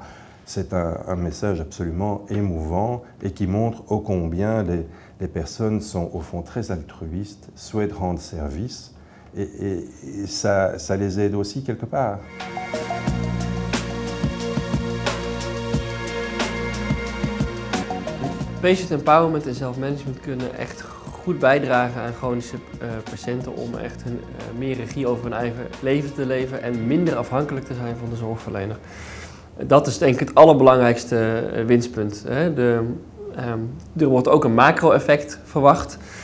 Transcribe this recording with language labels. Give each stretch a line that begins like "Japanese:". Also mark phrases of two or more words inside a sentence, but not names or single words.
French: C'est un message absolument émouvant et qui montre ô combien les personnes sont au fond très altruistes, souhaitent rendre service, et ça les aide aussi quelque part.
English: Patient empowerment
Dutch: en zelfmanagement kunnen echt goed bijdragen aan chronische patiënten om echt meer regie over hun eigen leven te leven en minder afhankelijk te zijn van de zorgverlener. Dat is denk ik het allerbelangrijkste winstpunt. Er wordt ook een macro-effect verwacht.